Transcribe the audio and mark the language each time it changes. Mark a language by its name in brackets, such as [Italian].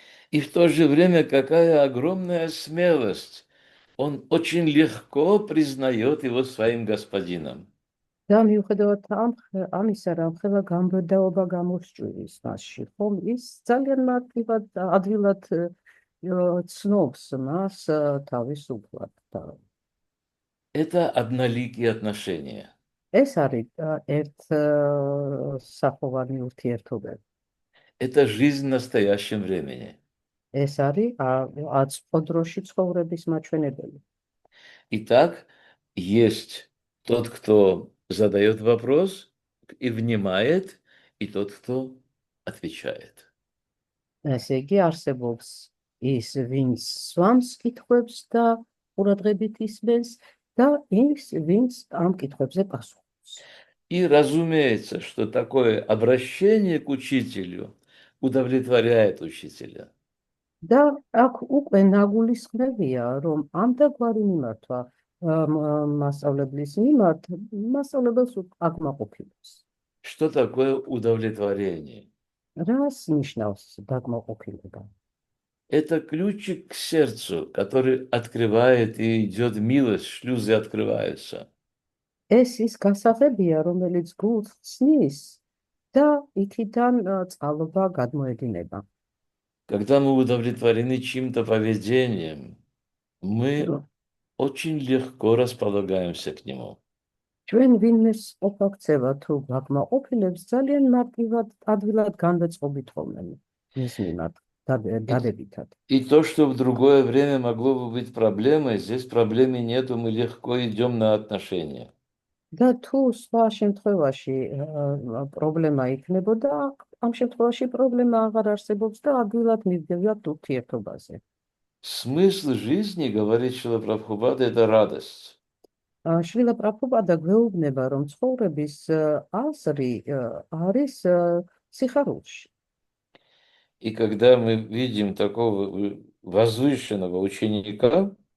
[Russian] И в то же время какая огромная смелость. Он очень легко признает его своим господином. [Georgian] და მიუხედავად ამისა, რამხელა გამბედაობა გამოსჭვირის მასში, ხომ ის ძალიან მარტივად ადვილად ცნობს მას თავის უფლად. [Russian] Это одноликие отношения. [Georgian] ეს არის ერთ სახოვანი ურთიერთობები. [Russian] Это жизнь в настоящем времени. [Georgian] ეს არის აწყო დროში ცხოვრების მაჩვენებელი. [Russian] Итак, есть тот, кто задает вопрос и внимает, и тот, кто отвечает. [Georgian] ესე იგი არსებობს ის, ვინც სვამს კითხვებს და ყურადღებით ისმენს და ის, ვინც ამ კითხვებზე პასუხობს. [Russian] И разумеется, что такое обращение к учителю удовлетворяет учителя. [Georgian] და აქ უკვე ნაგულისხმევია, რომ ამდაგვარი მიმართვა მასწავლებლის მიმართ, მასწავლებელს აკმაყოფილებს. [Russian] Что такое удовлетворение? [Georgian] რას ნიშნავს დაკმაყოფილება? [Russian] Это ключик к сердцу, который открывает и идет милость, шлюзы открываются. [Georgian] ეს ის გასაღებია, რომელიც გულს ცნის და იქიდან წყალობა გადმოედინება. [Russian] Когда мы удовлетворены чьим-то поведением, мы очень легко располагаемся к нему. [Georgian] ჩვენ ვინმეს ყოფაქცევა თუ გაკმაყოფილებს ძალიან მარტივად ადვილად განვეწყობით ხოლმე მის მიმართ დადებითად. [Russian] И то, что в другое время могло бы быть проблемой, здесь проблемы нету, мы легко идем на отношения. [Georgian] და თუ სხვა შემთხვევაში პრობლემა იქნებოდა, ამ შემთხვევაში პრობლემა აღარ არსებობს და ადვილად მივდივართ ურთიერთობაზე. [Russian] Смысл жизни, говорит Шрила Прабхупада, это радость. [Georgian] შრილა პრაბჰუპადა გვეუბნება, რომ ცხოვრების აზრი არის სიხარულში. [Russian] И когда мы видим такого возвышенного ученика,